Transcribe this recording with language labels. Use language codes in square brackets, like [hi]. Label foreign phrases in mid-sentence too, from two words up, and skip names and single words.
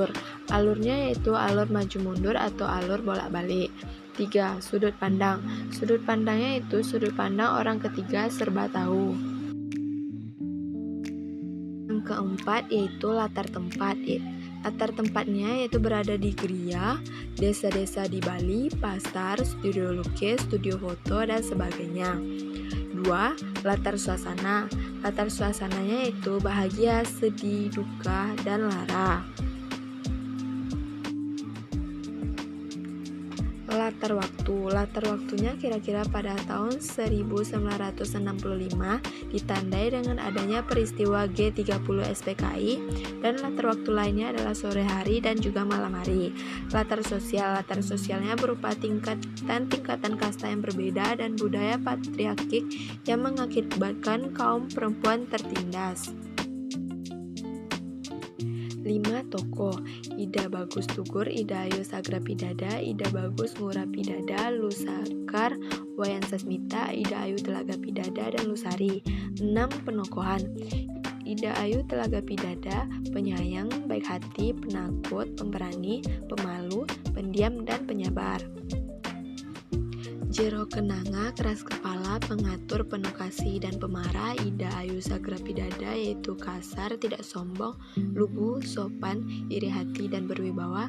[id] Alurnya yaitu alur maju mundur atau alur bolak-balik. 3. Sudut pandang. Sudut pandangnya yaitu sudut pandang orang ketiga serba tahu. Yang keempat yaitu latar tempat. Latar tempatnya yaitu berada di Gria, desa-desa di Bali, pasar, studio lukis, studio foto, dan sebagainya. 2. Latar suasana. Latar suasananya yaitu bahagia, sedih, duka, dan lara. Latar waktu. Latar waktunya kira-kira pada tahun 1965 ditandai dengan adanya peristiwa G30 SPKI, dan latar waktu lainnya adalah sore hari dan juga malam hari. Latar sosial. Latar sosialnya berupa tingkatan kasta yang berbeda dan budaya patriarkik yang mengakibatkan kaum perempuan tertindas. 5 tokoh: Ida Bagus Tugur, Ida Ayu Sagrapidada, Ida Bagus Ngurapidada, Lusakar, Wayan Sasmita, Ida Ayu Telagapidada, dan Lusari. 6 penokohan: Ida Ayu Telagapidada, penyayang, baik hati, penakut, pemberani, pemalu, pendiam, dan penyabar. Jero Kenanga, keras kepala, pengatur, penuh kasih, dan pemarah. Ida Ayu Sagrapidada yaitu kasar, tidak sombong, lugu, sopan, iri hati, dan berwibawa.